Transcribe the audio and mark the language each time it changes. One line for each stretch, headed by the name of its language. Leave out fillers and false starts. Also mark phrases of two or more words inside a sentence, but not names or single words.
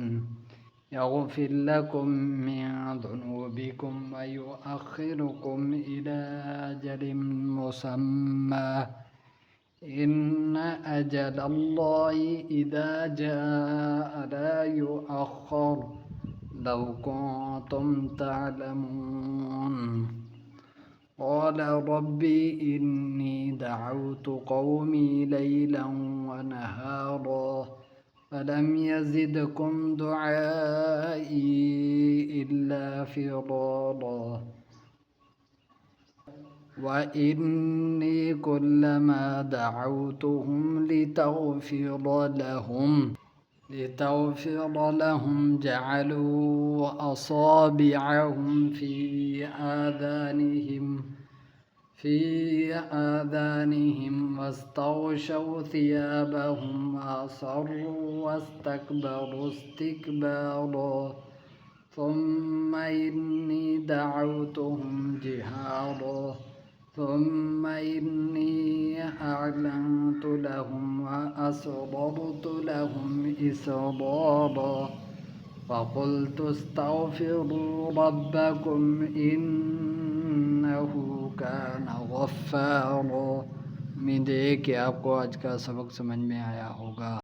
Arabic: يغفر لكم من ذنوبكم ويؤخركم إلى أجل مسمى. إن أجل الله إذا جاء لا يؤخر. لو كنتم تعلمون. قال رب إني دعوت قومي ليلا ونهارا فلم يزدهم دعائي إلا فرارا. وإني كلما دعوتهم لتغفر لهم جعلوا أصابعهم في آذانهم واستغشوا ثيابهم وأصروا واستكبروا استكبارا. ثم إني دعوتهم جهارا. ثم إني أعلنت لهم وأسررت لهم إسرارا فقلت استغفروا ربكم إنه كان غفارا।
Hindi: उम्मीद है कि आपको आज का सबक समझ में आया होगा।